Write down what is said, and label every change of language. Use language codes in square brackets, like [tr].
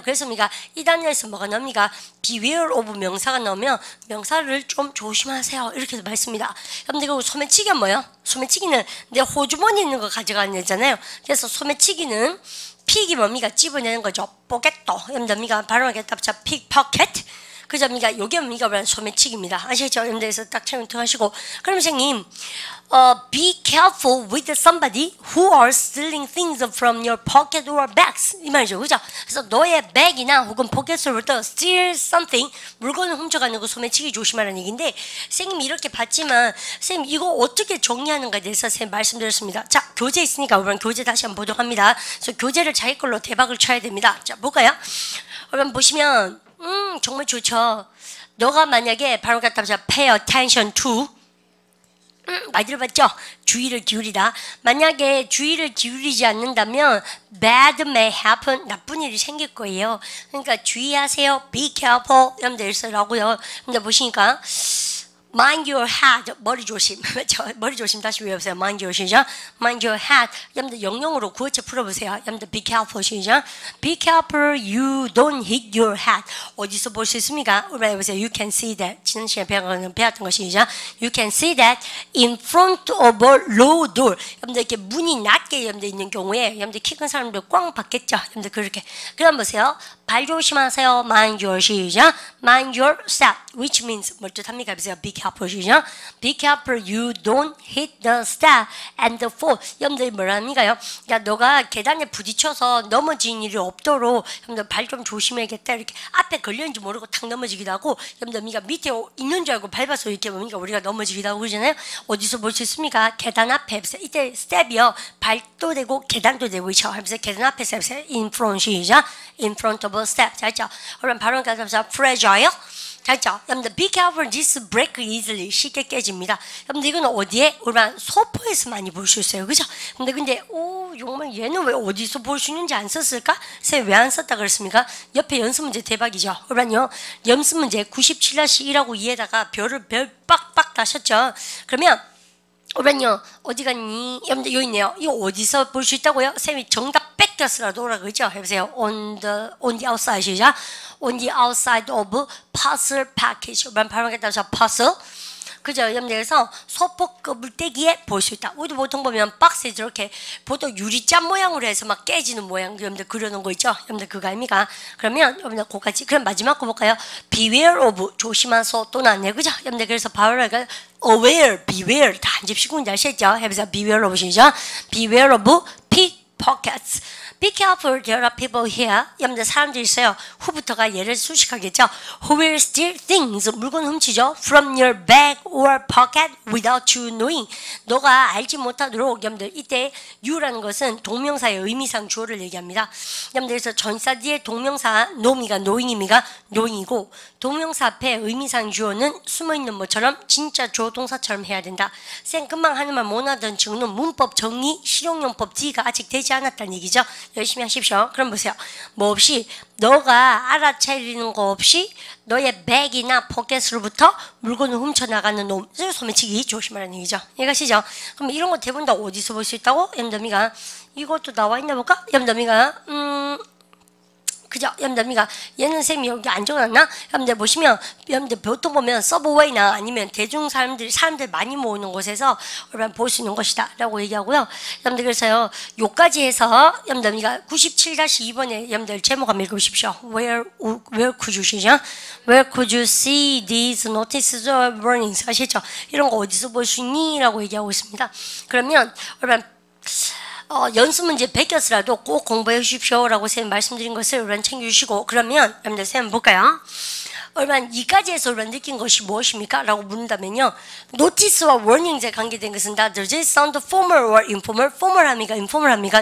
[ko] 그래서 이 단어에서 뭐가 나옵니까? [en] beware of [ko] 명사가 나오면 명사를 좀 조심하세요. 이렇게 말씀입니다. 여러분들 그 소매치기가 뭐예요? 소매치기는 내 호주머니에 있는 거 가져가는 애잖아요. 그래서 소매치기는 픽이 뭡니까? 집어내는 거죠. 포켓도. 여러분들 발음하겠다. 픽포켓. 그죠? 요게 뭡니까? 소매치기입니다. 아시겠죠? 여러분들에서 딱 체크하시고. 그럼 선생님, [en] be careful with somebody who are stealing things from your pocket or bags. [ko] 이 말이죠. 그죠? 그래서 너의 백이나 혹은 포켓으로부터 [en] steal something, [ko] 물건을 훔쳐가는 거 소매치기 조심하라는 얘기인데, 선생님이 이렇게 봤지만, 선생님 이거 어떻게 정리하는가에 대해서 선생님 말씀드렸습니다. 자, 교재 있으니까 우선 교재 다시 한번 보도록 합니다. 그래서 교재를 자기 걸로 대박을 쳐야 됩니다. 자, 볼까요? 여러분 보시면, 정말 좋죠. 너가 만약에 바로 갖다 [en] pay attention to [ko] 많이 들어봤죠? 주의를 기울이다. 만약에 주의를 기울이지 않는다면 [en] bad may happen. [ko] 나쁜 일이 생길 거예요. 그러니까 주의하세요. [en] be careful. [ko] 여러분들 쓰라고요. 여러분들 보시니까 [en] mind your head. [ko] 머리 조심. 머리 조심 다시 외워보세요. [en] mind your [ko] 시작. [en] mind your head. [ko] 여러분들 영영으로 구어체 풀어보세요. 여러분들 [en] be careful [ko] 시작. [en] be careful you don't hit your head. [ko] 어디서 볼 수 있습니까? 우리 해보세요. [en] You can see that. [ko] 지난 시간에 배웠던 것이 시작. [en] You can see that in front of a low door. [ko] 여러분들 이렇게 문이 낮게 여러분들 있는 경우에 여러분들 키 큰 사람들 꽝 받겠죠. 여러분들 그렇게. 그럼 보세요. 발 조심하세요. [en] mind your [ko] 시작. [en] mind your step. which means [ko] 뭘 뜻합니까? 해보세요. [en] be careful [ko] 시작. [en] be careful you don't hit the step and fall. [ko] 여러분들 뭐랍니까요? 야, 너가 계단에 부딪혀서 넘어지는 일이 없도록 여러분들 발 좀 조심해야겠다. 이렇게 앞에 걸렸는지 모르고 탁 넘어지기도 하고 여러분들 밑에 있는 줄 알고 밟아서 이렇게 뭡니까? 우리가 넘어지기도 하고 그러잖아요. 어디서 볼 수 있습니까? 계단 앞에 해보세요. 이때 스텝이요. 발도 되고 계단도 되고 있죠. 해보세요. 계단 앞에서 해보세요. [en] in front [ko] 시작. [en] in front of a step. [ko] 자, 있죠? 그럼 바로 가서 fragile. 자, 있죠? 여러분들 [en] be careful this break easily. [ko] 쉽게 깨집니다. 여러분들 이건 어디에? 우리가 소포에서 많이 볼 수 있어요. 그죠? 근데 정말 얘는 왜 어디서 볼 수 있는지 안 썼을까? 쌤 왜 안 썼다 그랬습니까? 옆에 연습 문제 대박이죠. 그러면요. 연습 문제 97-1하고 2에다가 별 빡빡 다셨죠? 그러면 그러면요. 어디 갔니? 여러분들 여기 있네요. 이거 어디서 볼 수 있다고요? 쌤이 정답 뺏겼으라도 오라 그러죠? 해보세요. [en] on the outside [ko] 시작. [en] on the outside of parcel package. [ko] 발음하게 따라서 parcel. 그죠? 여러분들에서 소포 물떼기에 볼 수 있다. 우리도 보통 보면 박스에 저렇게 보통 유리잔 모양으로 해서 막 깨지는 모양 여러분들 그려놓은 거 있죠? 여러분들 그거 아닙니까? 그러면 여러분들 그거까지. 그럼 마지막 거 볼까요? beware of 조심하소 또는 안 해. 그죠? 여러분들 그래서 바로 aware, beware 다 한 집씩 군지 아시겠죠? 해보세요. [en] beware of [ko] 시작. [en] beware of pickpockets. Be careful, there are people here. [ko] 여러분들 사람들이 있어요. 후부터가 얘를 수식하겠죠. [en] Who will steal things, [ko] 물건 훔치죠. [en] From your bag or pocket without you knowing. [ko] 너가 알지 못하도록 여러분들 이때 you라는 것은 동명사의 의미상 주어를 얘기합니다. 여러분들 그래서 전사 뒤에 동명사 know이가 knowing입니까? knowing이고 동명사 앞에 의미상 주어는 숨어있는 뭐처럼 진짜 주어 동사처럼 해야 된다. 쌤 금방 하는 말 못 하던 친구는 문법 정의 실용용법 D가 아직 되지 않았다는 얘기죠. 열심히 하십시오. 그럼 보세요. 뭐 없이 너가 알아차리는 거 없이 너의 백이나 포켓으로부터 물건을 훔쳐나가는 놈, 소매치기 조심하라는 얘기죠. 이해가시죠? 그럼 이런 거 대부분 다 어디서 볼 수 있다고? 염담이가 이것도 나와 있나 볼까? 염담이가 그죠? 염담이가 얘는 쌤이 여기 안 적어놨나? 염담 보시면 염담 보통 보면 서브웨이나 아니면 대중 사람들 많이 모이는 곳에서 볼 수 있는 것이다 라고 얘기하고요. 염담 그래서요 요까지 해서 염담이가 97-2번에 염담 제목 한번 읽어보십시오. [en] Where could you [ko] 시죠? [en] Where could you see these notices or warnings? [ko] 아시죠? 이런 거 어디서 볼 수 있니? 라고 얘기하고 있습니다. 그러면 여러분 연습 문제 베꼈으라도 꼭 공부해 주십시오 라고 쌤 말씀드린 것을 여러분 챙겨주시고, 그러면 여러분들 쌤 볼까요? 여러분 이까지에서 여러분 느낀 것이 무엇입니까? 라고 묻는다면요, 노티스와 워닝에 관계된 것은 다 [en] does it sound formal or informal? [ko] formal합니까? informal합니까?